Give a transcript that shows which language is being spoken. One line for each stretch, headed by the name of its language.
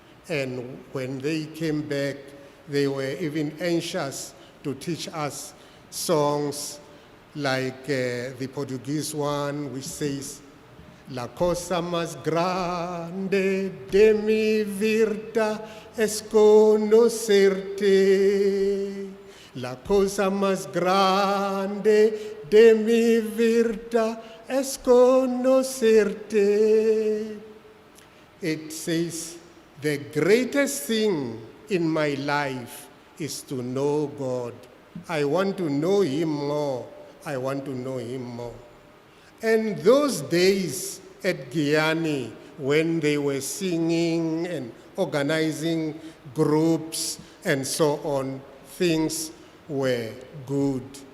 English: And when they came back, they were even anxious to teach us songs like the Portuguese one, which says,
Spanish: La cosa más grande de mi vida es conocerte. La cosa más grande de mi vida es conocerte.
English: It says, the greatest thing in my life is to know God. I want to know him more. I want to know him more. And those days at Guyana, when they were singing and organizing groups and so on, things were good.